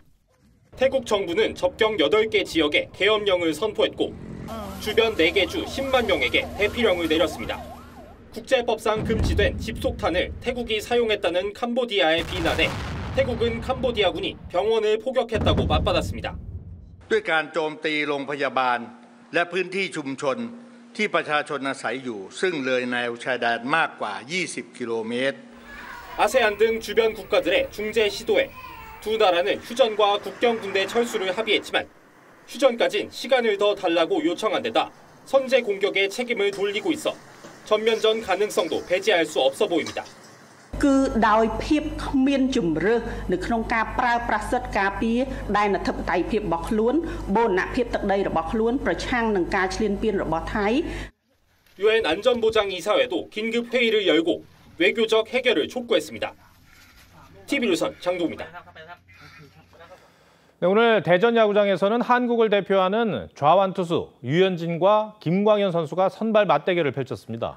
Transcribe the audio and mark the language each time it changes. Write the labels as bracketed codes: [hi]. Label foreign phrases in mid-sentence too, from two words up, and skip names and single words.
[ko] 태국 정부는 접경 8개 지역에 계엄령을 선포했고 주변 4개 주 10만 명에게 대피령을 내렸습니다. 국제법상 금지된 집속탄을 태국이 사용했다는 캄보디아의 비난에 태국은 캄보디아군이 병원을 포격했다고 맞받았습니다. [th] ด้วยการโจมตีโรงพยาบาลและพื้นที่ชุมชนที่ประชาชนอาศัยอยู่ซึ่งเลยแนวชายแดนมากกว่า 20 킬로미터. [ko] 아세안 등 주변 국가들의 중재 시도에 두 나라는 휴전과 국경 군대 철수를 합의했지만 휴전까진 시간을 더 달라고 요청한 데다 선제 공격의 책임을 돌리고 있어 전면전 가능성도 배제할 수 없어 보입니다. [km] គឺដោយភាពគ្មានជំរឿសនៅក្នុងការប្រើប្រាស់សិទ្ធិការពារដែនអធិបតេយ្យភាពរបស់ខ្លួនបូរណភាពទឹកដីរបស់ខ្លួនប្រឆាំងនឹងការឈ្លានពានរបស់ថៃ [ko] 유엔 안전보장이사회도 긴급 회의를 열고 외교적 해결을 촉구했습니다. TV조선 장동우입니다. 네, 오늘 대전 야구장에서는 한국을 대표하는 좌완 투수 류현진과 김광현 선수가 선발 맞대결을 펼쳤습니다.